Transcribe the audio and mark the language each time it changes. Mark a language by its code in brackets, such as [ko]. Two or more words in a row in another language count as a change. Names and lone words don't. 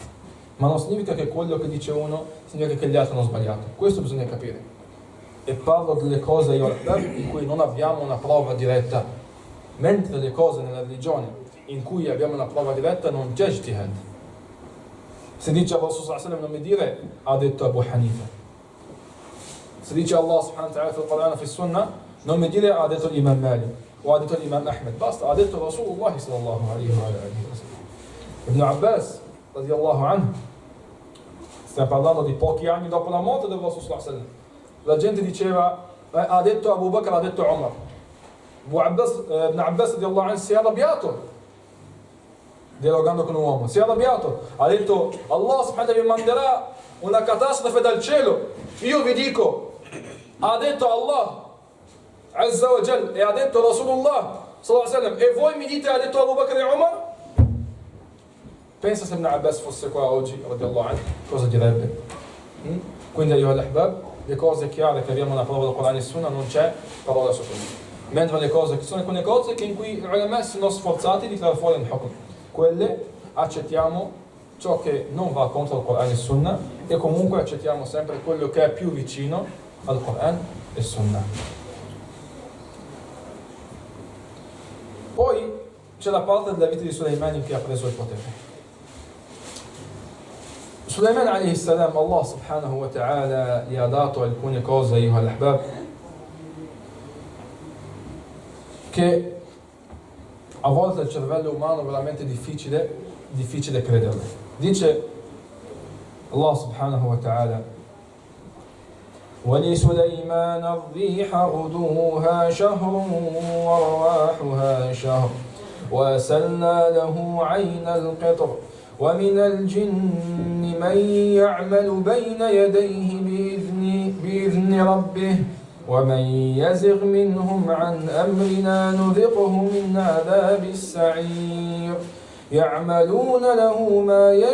[it] Ma non significa che quello che dice uno significa che gli altri hanno sbagliato. Questo bisogna capire. E parlo delle cose in cui non abbiamo una prova diretta, mentre le cose nella religione in cui abbiamo una prova diretta non c'è ijtihad. Se dice [ar] الله صلى الله عليه وسلم [it] non mi dire ha detto Abu Hanifa. Se dice [ar] الله سبحانه وتعالى في القرآن [it] e [ar] في السنة [it] non mi dire ha detto l'Imam Malik o ha detto l'Imam Ahmed, basta, ha detto [ar] رسول الله صلى الله عليه وسلم. [it] Ibn Abbas [ar] رضي الله عنه, [it] stiamo parlando di pochi anni dopo la morte del [ar] رسول صلى الله عليه وسلم, [it] la gente diceva ha detto Abu Bakr, ha detto Umar. Ibn Abbas [ar] رضي الله عنه [it] si è arrabbiato dialogando con un uomo, si è arrabbiato, ha detto [ar] الله سبحانه وتعالى [it] vi manderà una catastrofe dal cielo, io vi dico ha detto [ar] الله عز وجل [it] e ha detto [ar] رسول الله صلى الله عليه وسلم [it] e voi mi dite ha detto Abu Bakr e Umar? Pensa se Ibn Abbas fosse qua oggi [ar] رضي الله عنه, [it] cosa direbbe? Quindi io al-Ahbab, le cose chiare che abbiamo nella prova del Quran e Sunnah non c'è parola su quello, mentre le cose che sono alcune cose che in cui i ulama sono sforzati di tirare fuori un hukm, quelle accettiamo ciò che non va contro il Quran e Sunnah e comunque accettiamo sempre quello che è più vicino al Quran e Sunnah. Poi c'è la parte della vita di Suleiman che ha preso il potere. Sulaiman [ar] عليه السلام, الله سبحانه وتعالى [it] gli ha dato alcune cose, [ar] أيها الأحباب, [it] che a volte il cervello umano è veramente difficile crederle. [ar] Dice الله سبحانه وتعالى: وَلِسُلَيْمَانَ الرِّيحَ غُدُوُّهَا شَهْرٌ وَرَوَاحُهَا شَهْرٌ وَأَسَلْنَا لَهُ عَيْنَ الْقِطْرِ وَمِنَ الْجِنِّ مَنْ يَعْمَلُ بَيْنَ يَدَيْهِ بِإِذْنِ رَبِّهِ وَمَنْ يَزِغْ مِنْهُمْ عَنْ أَمْرِنَا نُذِقْهُ مِنْ عَذَابِ السَّعِيرِ يَعْمَلُونَ لَهُ مَا